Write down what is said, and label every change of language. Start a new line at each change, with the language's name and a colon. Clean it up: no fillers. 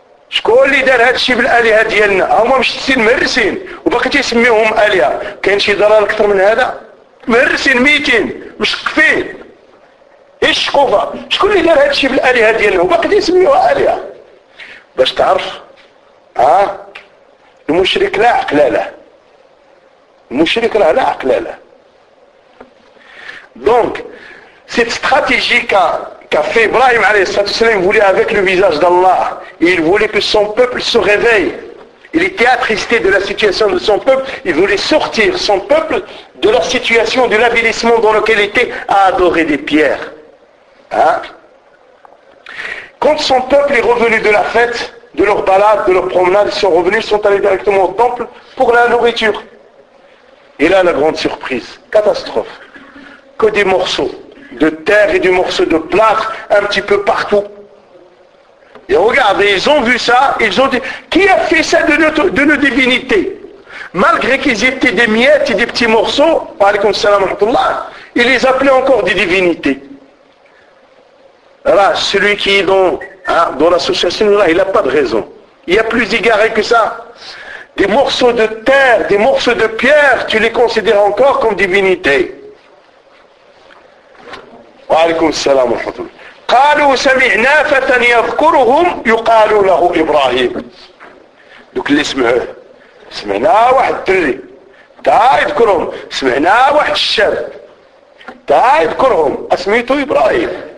Arabic: شكون اللي دار هذا الشيء بالآلهة ديالنا هما مشتتين مهرسين وباقي تيسميوهم آلهة كاين شي ضلال أكثر من هذا مهرسين ميتين مشقفين إيش شقوفة شكون اللي دار هذا الشيء بالآلهة ديالنا وباقي تيسميوها آلهة باش تعرف المشرك لا عقل له المشرك لا عقل له
French: Donc, cette stratégie qu'a fait Ibrahim a.s. voulait avec le visage d'Allah, il voulait que son peuple se réveille. Il était attristé de la situation de son peuple, il voulait sortir son peuple de la situation, de l'avilissement dans lequel il était à adorer des pierres. Hein? Quand son peuple est revenu de la fête, de leur balade, de leur promenade, ils sont revenus, ils sont allés directement au temple pour la nourriture. Et là, la grande surprise, catastrophe. Que des morceaux de terre et du morceau de plâtre un petit peu partout. Et regardez, ils ont vu ça, ils ont dit, qui a fait ça de nos divinités? Malgré qu'ils étaient des miettes et des petits morceaux,
Arabic: alaykoum salam wa rahmatullah,
French: ils les appelaient encore des divinités. Là, celui qui est dans l'association, là, il n'a pas de raison. Il y a plus égaré que ça. Des morceaux de terre, des morceaux de pierre, tu les considères encore comme divinités.
Arabic: وعليكم السلام ورحمة الله قالوا سمعنا فتى يذكرهم يقال له إبراهيم دوك اللي سمعوه سمعنا واحد الدري تا يذكرهم سمعنا واحد الشاب تا يذكرهم أسميته إبراهيم